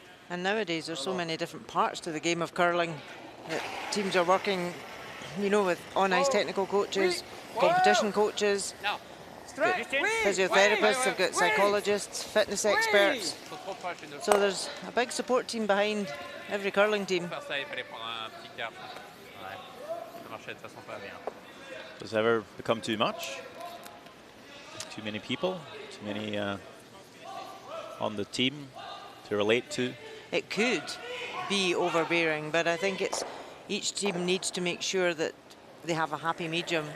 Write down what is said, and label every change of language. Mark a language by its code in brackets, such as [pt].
[en] And nowadays there's so many different parts to the game of curling that teams are working, you know, with on-ice technical coaches, competition coaches, physiotherapists, they've got psychologists, fitness experts. So there's a big support team behind every curling team. [fr] Pour faire ça, il fallait prendre un petit quart. Ouais. Ça marchait de façon pas bien. [en] Does it ever become too much? Too many people? Too many on the team to relate to? It could be overbearing, but I think it's each team needs to make sure that they have a happy medium.